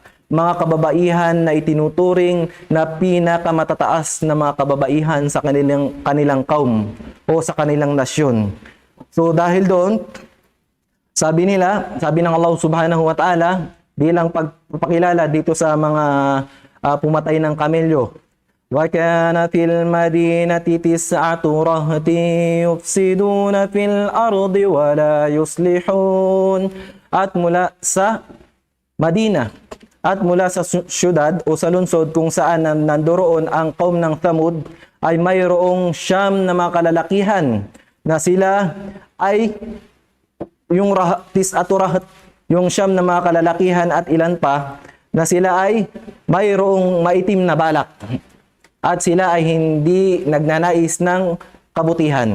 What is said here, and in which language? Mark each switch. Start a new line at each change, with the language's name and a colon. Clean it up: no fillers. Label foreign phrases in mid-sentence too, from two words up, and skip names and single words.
Filipino: Mga kababaihan na itinuturing na pinakamatataas na mga kababaihan sa kanilang kaum o sa kanilang nasyon. So dahil doon, sabi ng Allah
Arabic: سبحانه وتعالى,
Filipino: bilang pagpapakilala dito sa mga pumatay ng kamelyo.
Arabic: وكان في المدينة تسعة رهط يفسدون في الأرض ولا يصلحون.
Filipino: At mula sa Madina at mula sa syudad o sa lungsod kung saan nandoroon ang kaum ng Thamud, ay mayroong Siyam na mga kalalakihan na sila ay yung yung Siyam na mga kalalakihan at ilan pa na sila ay mayroong maitim na balak at sila ay hindi nagnanais ng kabutihan.